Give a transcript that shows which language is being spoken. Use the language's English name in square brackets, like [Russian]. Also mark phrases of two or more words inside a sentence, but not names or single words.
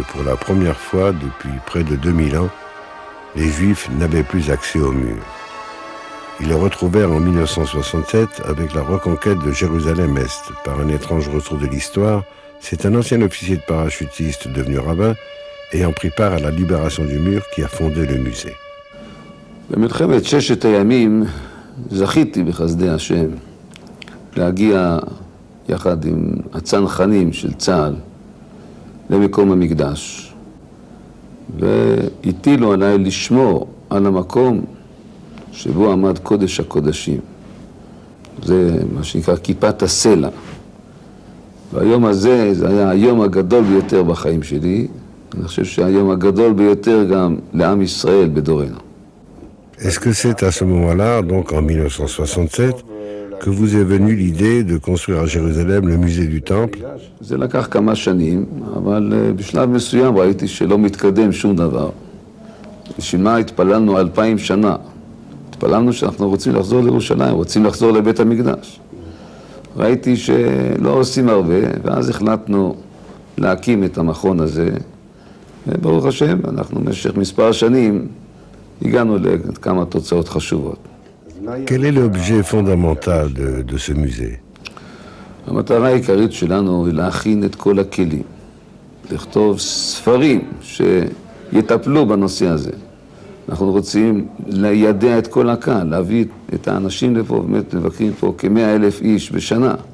[French] Pour la première fois depuis près de 2000 ans, les Juifs n'avaient plus accès au mur. Ils le retrouvèrent en 1967 avec la reconquête de Jérusalem-Est. Par un étrange retour de l'histoire, c'est un ancien officier de parachutiste devenu rabbin ayant pris part à la libération du mur qui a fondé le musée. [Hebrew] במלחמת ששת הימים זכיתי בחסדי השם להגיע יחד עם הצנחנים של צה"ל למקום המקדש והטילו עליי לשמור על המקום שבו עמד קודש הקודשים. זה מה שנקרא כיפת הסלע. והיום הזה, זה היה היום הגדול ביותר בחיים שלי. אני חושב שהיום הגדול ביותר גם לעם ישראל בדורנו. [French] Est-ce que c'est à ce moment-là, donc en 1967, que vous est venue l'idée de construire à Jérusalem le musée du Temple? [Hebrew] זה לקח כמה שנים, אבל בשלב מסוים ראיתי שלא מתקדם שום דבר. בשביל מה התפללנו 2000 שנה? התפללנו שאנחנו רוצים לחזור לירושלים, רוצים לחזור לבית המקדש. ראיתי שלא עושים הרבה, ואז החלטנו להקים את המכון הזה. וברוך השם, אנחנו במשך מספר שנים הגענו לכמה תוצאות חשובות. [French] Quel est l'objet fondamental de ce musée? [Hebrew] המטרה העיקרית שלנו היא להכין את כל הכלים, לכתוב ספרים שיטפלו בנושא הזה. אנחנו רוצים לידע את כל הקהל, להביא את האנשים לפה, באמת מבקרים פה כ100,000 איש בשנה.